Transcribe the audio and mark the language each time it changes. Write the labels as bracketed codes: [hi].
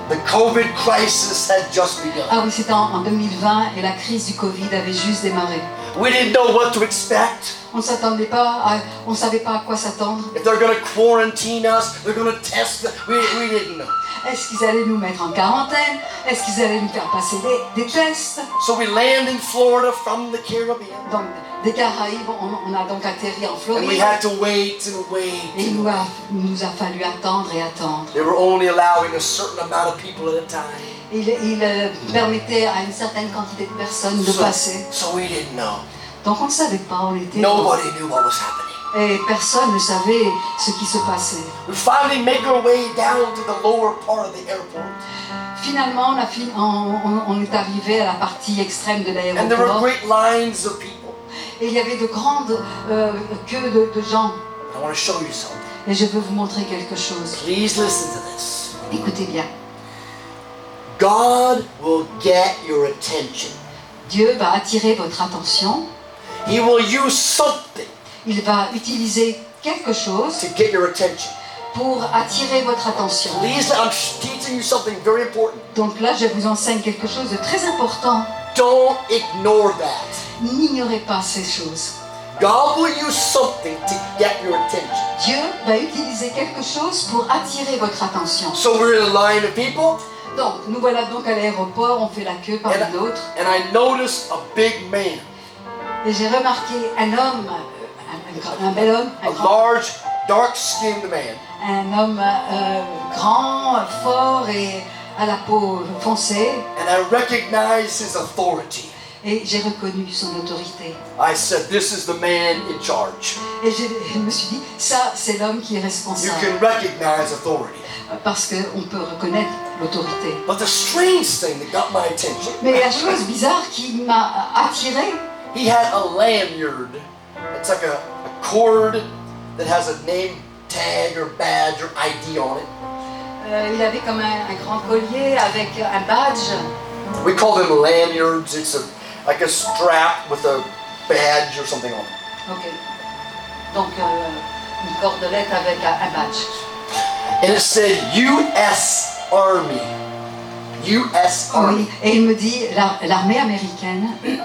[en] The COVID crisis had just begun. [fr] Ah oui, c'était en 2020 et la crise du Covid avait juste démarré. [en] We didn't know what to expect. [fr] On s'attendait pas, on savait pas à quoi s'attendre. [en] If they're going to quarantine us, they're going to test us. We didn't know. [fr] Est-ce qu'ils allaient nous mettre en quarantaine? Est-ce qu'ils allaient nous faire passer des tests? [en] So we land in Florida from the Caribbean. [fr] Donc, des Caraïbes, on a donc atterri en [en] And we [fr] Floride. [en] had to wait and wait. [fr] Et il nous a fallu attendre et attendre. [en] They were only allowing a certain amount of people at a time. [fr] Il permettait à une certaine quantité de personnes de passer. [en] So we didn't know. [fr] Donc on ne savait pas, on était... [en] Nobody knew what was happening. [fr] Et personne ne savait ce qui se passait. [en] We finally make our way down to the lower part of the airport. [fr] Finalement, on est arrivé à la partie extrême de [en] And there were [fr] l'aéroport. [en] great lines of people. [fr] Et il y avait de grandes queues de gens. [en] I want to show you something. [fr] Et je veux vous montrer quelque chose. [en] Please listen to this. [fr] Écoutez bien. [en] God will get your attention. [fr] Dieu va attirer votre attention. [en] He will use something [fr] Il va utiliser quelque chose [en] to get your attention. [fr] pour attirer votre attention. [en] Please, I'm teaching you something very important. [fr] Donc là, je vous enseigne quelque chose de très important. [en] Don't ignore that. [fr] N'ignorez pas ces choses. [en] God will use something to get your attention. [fr] Dieu va utiliser quelque chose pour attirer votre attention. [en] So we're in a line of people, [fr] Donc, nous voilà donc à l'aéroport, on fait la queue parmi d'autres. [en] and I noticed a big man, [fr] Et j'ai remarqué un homme, un bel homme, [en] a [fr] un grand, [en] large dark-skinned man. [fr] un homme grand, fort et à la peau foncée. [en] And I recognized his authority. [fr] Et j'ai reconnu son autorité. [en] I said, this is the man in charge. [fr] Et je me suis dit, ça c'est l'homme qui est [en] You [fr] responsable. [en] can recognize authority. [fr] Parce qu'on peut reconnaître l'autorité. [en] But the strange thing that got my attention, [fr] Mais la chose bizarre qui m'a attiré, [en] he had a lanyard. It's like a cord that has a name tag or badge or ID on it. [fr] il avait comme un grand collier avec un badge. [en] We call them lanyards. It's like a strap with a badge or something on it. Ok. [fr] Donc une cordelette avec un badge. [en] And it said US Army. US Army. [fr] Oui. Et il me dit l'armée américaine.